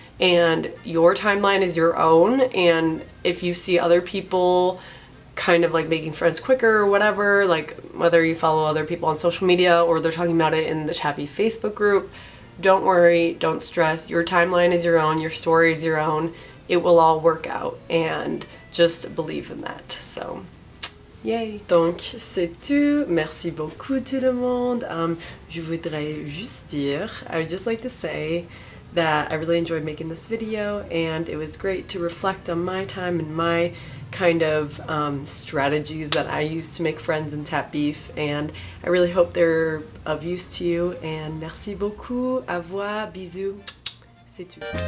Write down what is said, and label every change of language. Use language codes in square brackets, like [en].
[en] And your timeline is your own, and if you see other people kind of like making friends quicker or whatever, like whether you follow other people on social media or they're talking about it in the TAPIF Facebook group, don't worry, don't stress. Your timeline is your own, your story is your own. It will all work out, and just believe in that. [fr] So yay! Donc c'est tout. Merci beaucoup tout le monde. Je voudrais juste dire, [en] I would just like to say that I really enjoyed making this video, and it was great to reflect on my time and my kind of strategies that I use to make friends in TAPIF, and I really hope they're of use to you, and [fr] merci beaucoup, au revoir, bisous, c'est tout.